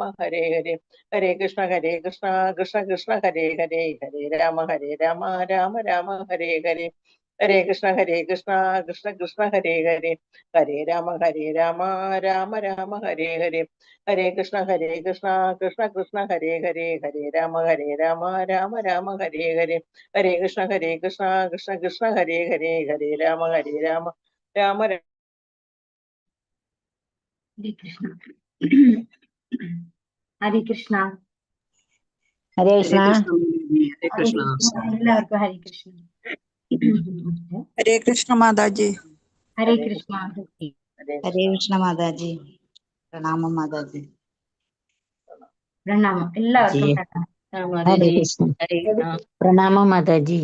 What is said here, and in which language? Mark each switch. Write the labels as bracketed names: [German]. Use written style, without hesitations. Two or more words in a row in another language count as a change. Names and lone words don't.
[Malayalam] ഹരേ ഹരേ, ഹരേ കൃഷ്ണ കൃഷ്ണ കൃഷ്ണ ഹരേ ഹരേ, ഹരേ രാമ രാമ രാമ ഹരേ ഹരേ, ഹരേ കൃഷ്ണ കൃഷ്ണ കൃഷ്ണ ഹരേ ഹരേ, ഹരേ രാമ രാമ രാമ ഹരേ ഹരേ, ഹരേ കൃഷ്ണ കൃഷ്ണ കൃഷ്ണ ഹരേ ഹരേ, ഹരേ രാമ രാമ രാമ ഹരേ ഹരേ, ഹരേ കൃഷ്ണ കൃഷ്ണ കൃഷ്ണ ഹരേ ഹരേ, ഹരേ രാമ രാമ രാമ. ഹരേ കൃഷ്ണ. ഹരേ കൃഷ്ണ. ഹരേ കൃഷ്ണ. എല്ലാവർക്കും ഹരേ കൃഷ്ണ. ഹരേ കൃഷ്ണ മാതാജി. ഹരേ കൃഷ്ണ. ഹരേ കൃഷ്ണ മാതാജി. പ്രണാമം മാതാജി. പ്രണാമം എല്ലാവർക്കും. പ്രണാമം മാതാജി.